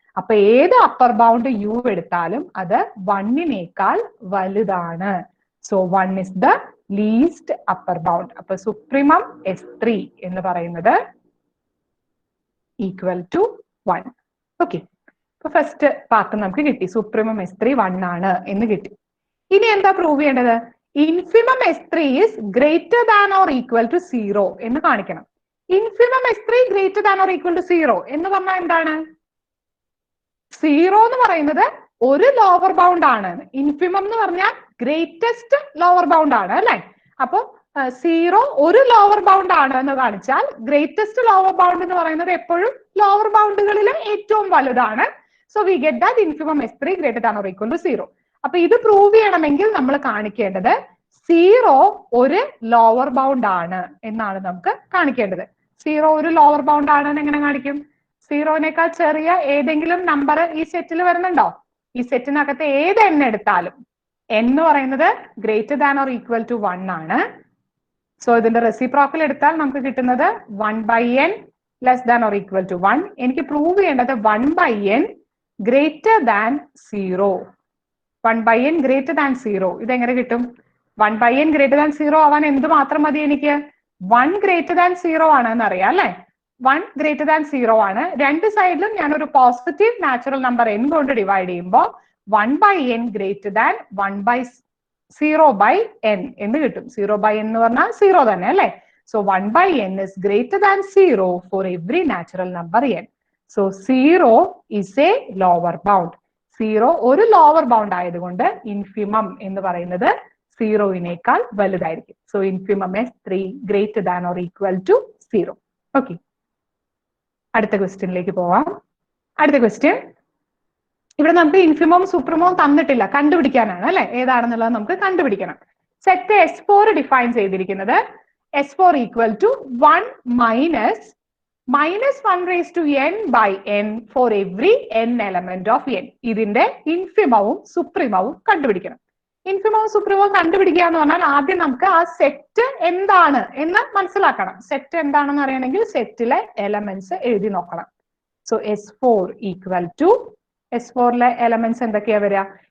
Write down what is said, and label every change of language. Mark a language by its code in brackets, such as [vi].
[ml] അപ്പൊ ഏത് upper bound U എടുത്താലും അത് 1-നേക്കാൾ വലുതാണ്. [en] So 1 is the least upper bound. [ml] അപ്പൊ സുപ്രീമം S3 എന്ന് പറയുന്നത് [en] Equal to 1. [ml] ഓക്കെ, അപ്പൊ ഫസ്റ്റ് പാർട്ട് നമുക്ക് കിട്ടി. സുപ്രീമം S3 1 ആണ് എന്ന് കിട്ടി. ഇനി എന്താ പ്രൂവ് ചെയ്യേണ്ടത്? [en] infimum S3 is greater than or equal to 0 [ml] എന്ന് കാണിക്കണം. [en] infimum S3 greater than or equal to 0 [ml] എന്ന് പറഞ്ഞാൽ എന്താണ്? 0 എന്ന് പറയുന്നത് ഒരു ലോവർ ബൗണ്ട് ആണ്. infimum എന്ന് പറഞ്ഞാൽ ഗ്രേറ്റസ്റ്റ് ലോവർ ബൗണ്ട് ആണ് അല്ലെ? അപ്പൊ 0 ഒരു ലോവർ ബൗണ്ട് ആണ് എന്ന് കാണിച്ചാൽ ഗ്രേറ്റസ്റ്റ് ലോവർ ബൗണ്ട് എന്ന് പറയുന്നത് എപ്പോഴും ലോവർ ബൗണ്ടുകളിൽ ഏറ്റവും വലുതാണ്. [en] So we get that infimum S3 greater than or equal to 0. [ml] അപ്പൊ ഇത് പ്രൂവ് ചെയ്യണമെങ്കിൽ നമ്മൾ കാണിക്കേണ്ടത് 0 ഒരു ലോവർ ബൗണ്ട് ആണ് എന്നാണ് നമുക്ക് കാണിക്കേണ്ടത്. 0 ഒരു ലോവർ ബൗണ്ട് ആണെന്ന് എങ്ങനെ കാണിക്കും? 0-നേക്കാൾ ചെറിയ ഏതെങ്കിലും നമ്പർ ഈ സെറ്റിൽ വരുന്നുണ്ടോ? ഈ സെറ്റിനകത്ത് ഏത് n എടുത്താലും n എന്ന് പറയുന്നത് greater than or equal to 1 ആണ്. സോ ഇതിന്റെ റെസിപ്രോക്കൽ എടുത്താൽ നമുക്ക് കിട്ടുന്നത് [en] 1 by n less than or equal to 1. [ml] എനിക്ക് പ്രൂവ് ചെയ്യേണ്ടത് 1 by n greater than 0. 1 by n greater than 0 ഇതെങ്ങനെ കിട്ടും? 1 by n ഗ്രേറ്റർ ദാൻ 0 ആവാൻ എന്ത് മാത്രം മതി എനിക്ക്? 1 ഗ്രേറ്റർ ദാൻ 0 ആണെന്ന് അറിയാം അല്ലെ? 1 ഗ്രേറ്റർ ദാൻ 0 ആണ്. രണ്ട് സൈഡിലും ഞാൻ ഒരു പോസിറ്റീവ് നാച്ചുറൽ നമ്പർ n കൊണ്ട് ഡിവൈഡ് ചെയ്യുമ്പോൾ 1 by n greater than 1 by 0 by n എന്ന് കിട്ടും. 0 by n എന്ന് പറഞ്ഞാൽ 0 തന്നെ അല്ലെ? [en] So 1 by n is greater than 0 for every natural number n. So 0 is a lower bound. [ml] 0 ഒരു ലോവർ ബൗണ്ട് ആയതുകൊണ്ട് infimum എന്ന് പറയുന്നത് 0-നേക്കാൾ വലുതായിരിക്കും. [en] So infimum S3 greater than or equal to 0. [ml] Okay, അടുത്ത ക്വസ്റ്റ്യനിലേക്ക് പോവാം. അടുത്ത ക്വസ്റ്റ്യൻ, ഇവിടെ നമുക്ക് infimum supremum തന്നിട്ടില്ല, കണ്ടുപിടിക്കാനാണ് അല്ലെ? ഏതാണെന്നുള്ളത് നമുക്ക് കണ്ടുപിടിക്കണം. [en] set S4 [ml] ഡിഫൈൻ ചെയ്തിരിക്കുന്നത് [en] S4 equal to 1 minus -1 raised to n by n for every n element of n. [ml] ഇതിന്റെ ഇൻഫിമവും സുപ്രീമവും കണ്ടുപിടിക്കണം. ഇൻഫിമവും സുപ്രീമവും കണ്ടുപിടിക്കുക എന്ന് പറഞ്ഞാൽ ആദ്യം നമുക്ക് ആ സെറ്റ് എന്താണ് എന്ന് മനസ്സിലാക്കണം. സെറ്റ് എന്താണെന്ന് അറിയണമെങ്കിൽ സെറ്റിലെ എലമെന്റ്സ് എഴുതി നോക്കണം. So S4 equal to S4-ലെ elements എന്തൊക്കെയാ വരിക?